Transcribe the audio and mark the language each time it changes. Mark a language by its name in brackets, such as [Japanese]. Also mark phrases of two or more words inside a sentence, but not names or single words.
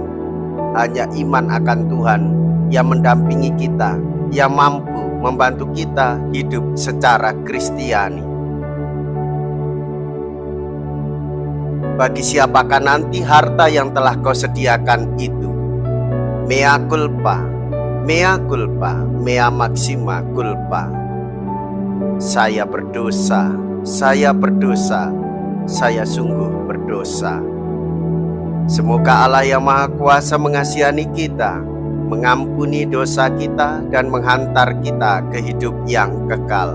[Indonesian] Hanya iman akan Tuhan yang mendampingi kita, yang mampu membantu kita hidup secara Kristiani. Bagi siapakah nanti harta yang telah kau sediakan itu? [Latin] Mea culpa, mea culpa, mea maxima culpa. [Indonesian] Saya berdosa, saya berdosa, saya sungguh berdosa. Semoga Allah yang Maha Kuasa mengasihani kita, mengampuni dosa kita, dan menghantar kita ke hidup yang kekal.